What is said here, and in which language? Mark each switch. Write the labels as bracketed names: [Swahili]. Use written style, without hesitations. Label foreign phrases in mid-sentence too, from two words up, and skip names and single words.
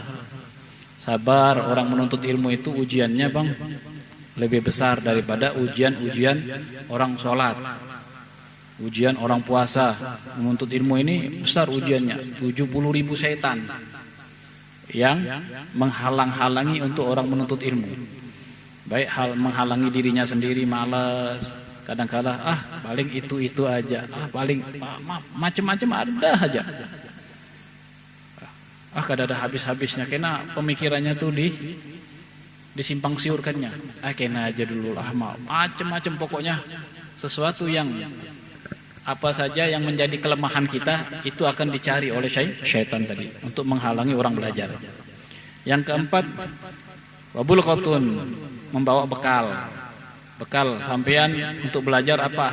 [Indonesian] Sabar, orang menuntut ilmu itu ujiannya bang lebih besar daripada ujian orang sholat. Ujian orang puasa, menuntut ilmu ini besar ujiannya. 70.000 setan yang menghalang-halangi untuk orang menuntut ilmu. Baik hal menghalangi dirinya sendiri, malas, kadang-kala paling itu aja, paling macam-macam ada aja. [Banjar] Kada ada habis-habisnya, kena pemikirannya tuh disimpang siurkannya. Kena aja dulu lah, [Indonesian] macam-macam pokoknya sesuatu yang apa saja yang menjadi kelemahan kita itu akan dicari oleh syaitan tadi untuk menghalangi orang belajar. Yang keempat, wabul qotun, membawa bekal sampean untuk belajar apa?